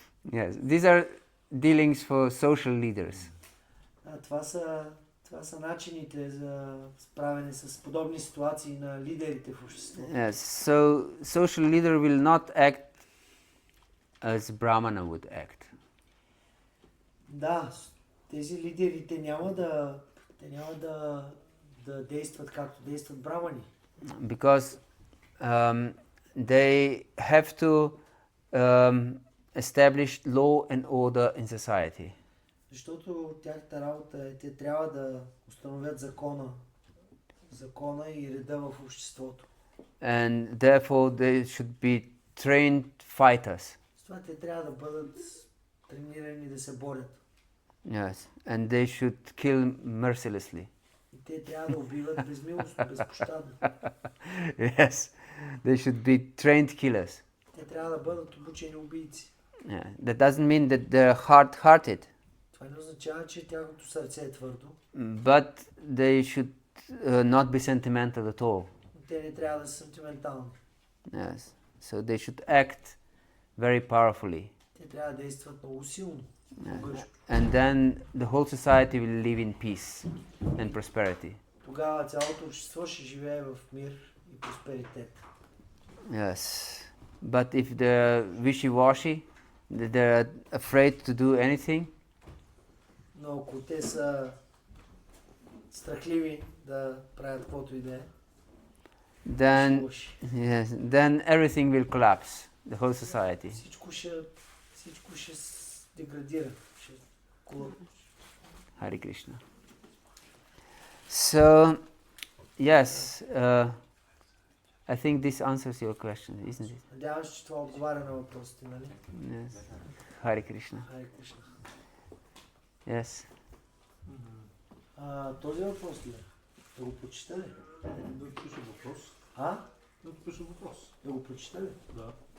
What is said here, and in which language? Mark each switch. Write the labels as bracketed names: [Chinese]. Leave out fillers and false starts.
[English] Yes, these are dealings for social leaders. [Bulgarian] Това са начините за справяне с подобни ситуации на лидерите в обществото. [English] Yes, so social leader will not act as Brahmana would act. [Bulgarian] Да, тези лидери, те няма да действат както действат брамани. [English] Because they have to establish law and order in society. [Bulgarian] Защото тяхната работа е, те трябва да установят закона и реда в обществото. [English] And therefore they should be trained fighters. [Bulgarian] С това те трябва да бъдат тренирани да се борят. [English] Yes, and they should kill mercilessly. [Bulgarian] И те трябва да убиват безмилостно, безпощадно. [English] Yes, they should be trained killers. [Bulgarian] Те трябва да бъдат обучени убийци. [English] Yeah. That doesn't mean that they're hard-hearted, [Bulgarian] Това не означава, че тяхното сърце е твърдо. [English] but they should not be sentimental at all. [Bulgarian] Но те не трябва да са сентиментални. [English] Yes, so they should act very powerfully. [Bulgarian] Те трябва да действат много силно. [English] Yeah. And then the whole society will live in peace and prosperity. [Bulgarian] Тогава цялото общество ще живее в мир и просперитет. [English] Yes, but if they're wishy-washy, they're afraid to do anything, [Bulgarian] Но ако те са страхливи да правят каквото и да е, [English] then [Bulgarian] лоши. [English] yes, then everything will collapse, the whole society. [Bulgarian] Всичко ще деградира. [English] Hare Krishna. So, yes, I think this answers your question, isn't it? [Bulgarian] Надявам се, че това отговаря на въпросите, нали? [English] Yes. Hare Krishna. [Bulgarian] Харе Кришна. [English] Yes. [Bulgarian] Този въпрос ли? Да го прочита ли? Да пише въпрос. Да пише въпрос. Да го прочита ли? Да.